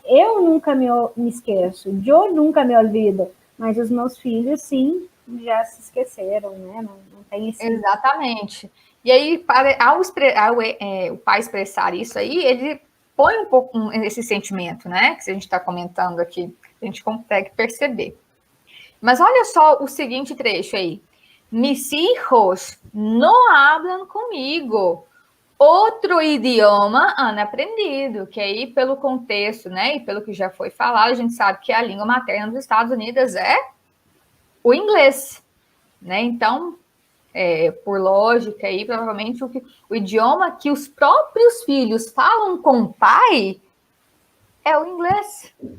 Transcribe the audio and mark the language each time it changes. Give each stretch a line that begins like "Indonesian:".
Portuguese: Eu nunca me esqueço, eu nunca me olvido, mas os meus filhos, sim, já se esqueceram, né? Não tem esse... Exatamente. E aí, ao o pai expressar isso aí, ele põe um pouco esse sentimento, né? Que a gente está comentando aqui, a gente consegue perceber. Mas olha só o seguinte trecho aí.
Spanish: Mis hijos no hablan comigo.
Portuguese: Outro idioma
Spanish: han aprendido,
Portuguese: que aí pelo contexto, né, e pelo que já foi falado, a gente sabe que a língua materna dos Estados Unidos é o inglês, né? Então, por lógica aí, provavelmente o idioma que os próprios filhos falam com o pai é o inglês.